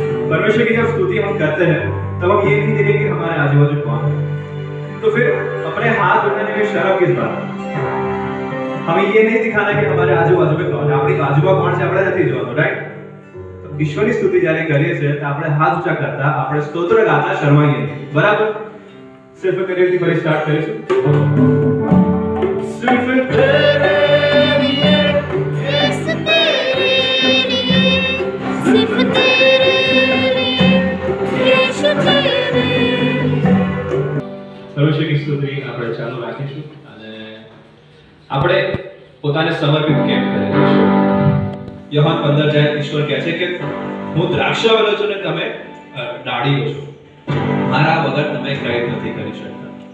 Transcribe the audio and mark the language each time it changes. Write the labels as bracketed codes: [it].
[hi] परमेश्वर की जब स्तुति हम करते हैं तब हम ये नहीं देखेंगे कि हमारे आजू बाजू कौन है, तो फिर अपने हाथ उठाने में शर्म किस बात है? हमें ये नहीं दिखाना कि हमारे आजू बाजू में कौन है, [gu] આપણી બાજુમાં કોણ છે આપણે નથી જોવાનું, રાઈટ? તો ઈશ્વરની સ્તુતિ જ્યારે કરીએ છીએ તો આપણે હાથ ઊંચા કરતા, આપણે સ્તોત્ર ગાતા શરમાઈએ નહીં, બરાબર? સિર્ફ કરીએથી ફરી સ્ટાર્ટ કરીશું. [hi] સિર્ફ તેરે लिए सिर्फ तेरे लिए सिर्फ तेरे लिए यीशु तेरे [gu] પરમેશ્વરની સ્તુતિ આપણે ચાલુ રાખીશું અને આપણે પોતાને સમર્પિત કેમ કરીએ છીએ? યોહાન 15 જાય ઈશ્વર કહે છે કે હું દ્રાક્ષાવલ્લો છું ને તમે ડાળીઓ છો, મારા વગર તમે કંઈ નથી કરી શકતા.